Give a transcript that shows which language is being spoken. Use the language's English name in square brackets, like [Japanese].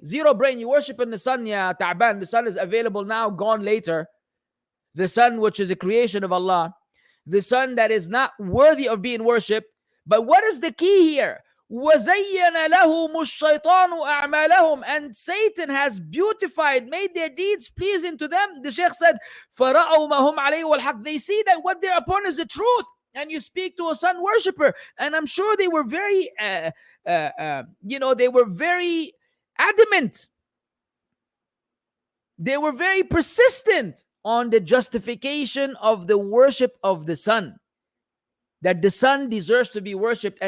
[English] You worship in the sun, ya Ta'ban. The sun is available now, gone later. The sun, which is a creation of Allah. The sun that is not worthy of being worshipped. But what is the key here? [Arabic] وَزَيَّنَ لَهُمُ الشَّيْطَانُ أَعْمَالَهُم. [English] And Satan has beautified, made their deeds pleasing to them. The Shaykh said, [Arabic] فَرَأَوْ مَا هُمْ عَلَيْهِ وَالْحَقِّ. [English] They see that what they're upon is the truth. And you speak to a sun worshipper, and I'm sure they were very, they were very adamant. They were very persistent on the justification of the worship of the sun, that the sun deserves to be worshipped.